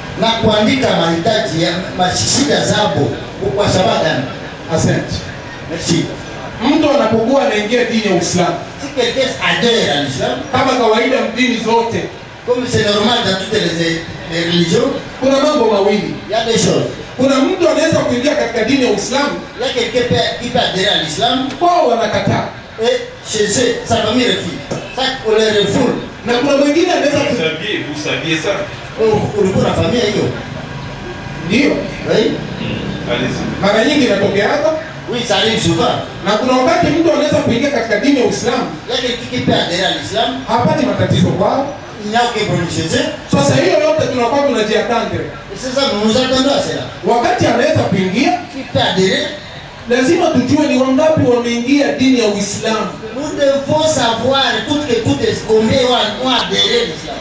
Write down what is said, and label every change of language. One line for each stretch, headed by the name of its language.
Swahili: na kuandika mahitaji ya mashida zao kwa sababu gani? Asante.
French: Merci.
Swahili: Mtu anapokuwa anaingia dini ya Uislamu,
French: Si quelqu'un adhère à l'islam,
Swahili: kama kawaida dini zote,
French: comme c'est normal dans toutes les religions,
Swahili: kuna mambo mawili.
French: il y a des choses.
Swahili: Kuna mtu anaweza kuingia katika dini ya Uislamu,
French: Il y a quelqu'un qui peut adhérer à l'islam
Swahili: wao wanakataa,
French: et chez eux, sa famille refuse. Ça, on les refoule.
Swahili: na kuna mwingine anaweza
French: Vous saviez ça?
Swahili: Ulikuwa na familia hiyo? ndio
French: Oui. Allez-y.
Swahili: mara nyingi inatokeaga,
French: Oui, ça arrive souvent.
Swahili: na kuna wakati mtu anaweza kuingia katika dini ya Uislamu
French: Il y a quelqu'un qui peut adhérer à l'islam,
Swahili: hapati matatizo kwao.
French: il n'y a aucun problème chez eux.
Swahili: Sasa hiyo yote tunakuwa tunajiatendre,
French: Et c'est ça, nous nous attendons à cela.
Swahili: wakati anaweza kuingia,
French: Qui peut adhérer,
Swahili: lazima tujue ni wangapi wameingia dini ya Uislamu.
French: nous devons savoir, écoute, combien ont adhéré à l'islam.